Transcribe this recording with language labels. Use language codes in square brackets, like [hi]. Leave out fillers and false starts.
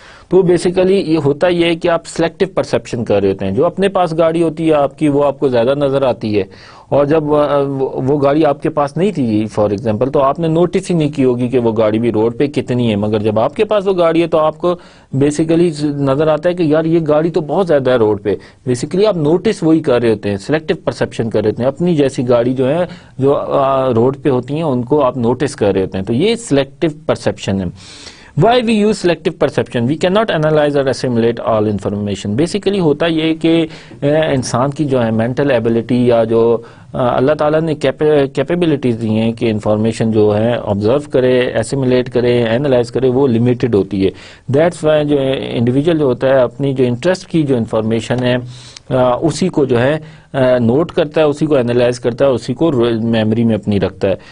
[ur] تو بیسیکلی یہ ہوتا یہ ہے کہ آپ سلیکٹو پرسیپشن کر رہے ہوتے ہیں. جو اپنے پاس گاڑی ہوتی ہے آپ کی وہ آپ کو زیادہ نظر آتی ہے, اور جب وہ گاڑی آپ کے پاس نہیں تھی فار ایگزامپل, تو آپ نے نوٹس ہی نہیں کی ہوگی کہ وہ گاڑی بھی روڈ پہ کتنی ہے. مگر جب آپ کے پاس وہ گاڑی ہے تو آپ کو بیسیکلی نظر آتا ہے کہ یار یہ گاڑی تو بہت زیادہ ہے روڈ پہ. بیسیکلی آپ نوٹس وہی کر رہے ہوتے ہیں, سلیکٹو پرسیپشن کر رہے ہوتے ہیں. اپنی جیسی گاڑی جو ہے جو روڈ پہ ہوتی ہیں ان کو آپ نوٹس کر رہے ہوتے ہیں. تو یہ سلیکٹو پرسیپشن ہے. [en] Why we use selective perception? We cannot analyze or assimilate all information. [ur] Basically ہوتا یہ کہ انسان کی جو ہے مینٹل ایبلٹی یا جو اللہ تعالیٰ نے کیپیبلٹیز دی ہیں کہ انفارمیشن جو ہے آبزرو کرے, ایسیمولیٹ کرے, اینالائز کرے, وہ لمیٹڈ ہوتی ہے. دیٹس وائی جو انڈیویجول جو ہوتا ہے اپنی جو انٹرسٹ کی جو انفارمیشن ہے اسی کو جو ہے نوٹ کرتا ہے, اسی کو اینالائز کرتا ہے, اسی کو میموری میں اپنی رکھتا ہے.